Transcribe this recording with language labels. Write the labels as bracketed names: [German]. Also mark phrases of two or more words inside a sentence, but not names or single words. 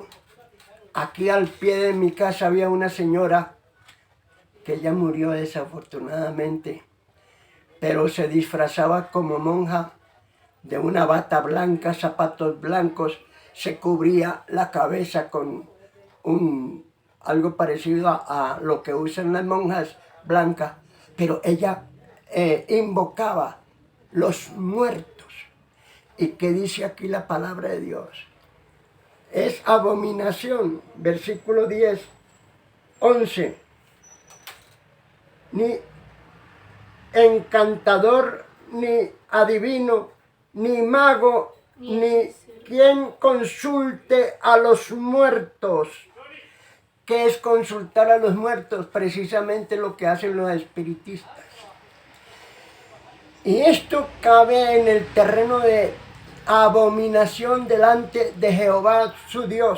[Spanish] Aquí al pie de mi casa había una señora que ya murió desafortunadamente, pero se disfrazaba como monja de una bata blanca, zapatos blancos, se cubría la cabeza con algo parecido a lo que usan las monjas blanca, pero ella invocaba los muertos. ¿Y qué dice aquí la palabra de Dios? Es abominación, versículo 10, 11. Ni encantador, ni adivino, ni mago, ni quien consulte a los muertos. ¿Qué es consultar a los muertos? Precisamente lo que hacen los espiritistas. Y esto cabe en el terreno de abominación delante de Jehová su Dios.